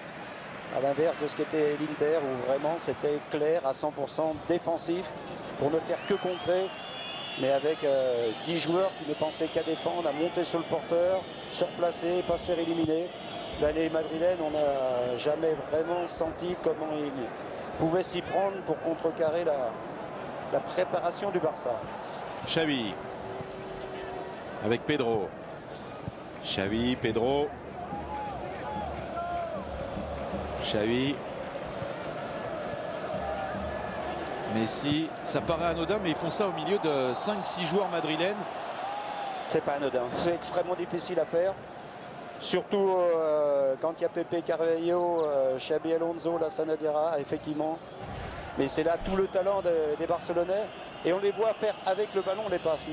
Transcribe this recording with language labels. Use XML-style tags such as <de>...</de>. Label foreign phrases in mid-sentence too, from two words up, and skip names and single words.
<fr>À l'inverse de ce qu'était l'Inter, où vraiment c'était clair à 100% défensif pour ne faire que contrer. Mais avec 10 joueurs qui ne pensaient qu'à défendre, à monter sur le porteur, se replacer, pas se faire éliminer. Là, les Madrilènes, on n'a jamais vraiment senti comment ils pouvaient s'y prendre pour contrecarrer la préparation du Barça. Xavi avec Pedro. Xavi, Pedro. Xavi. Messi, ça paraît anodin, mais ils font ça au milieu de 5-6 joueurs madrilènes. C'est pas anodin, c'est extrêmement difficile à faire. Surtout quand il y a Pepe Carvalho, Xabi Alonso, Lassana Diarra, effectivement. Mais c'est là tout le talent des Barcelonais. Et on les voit faire avec le ballon les passes.</fr>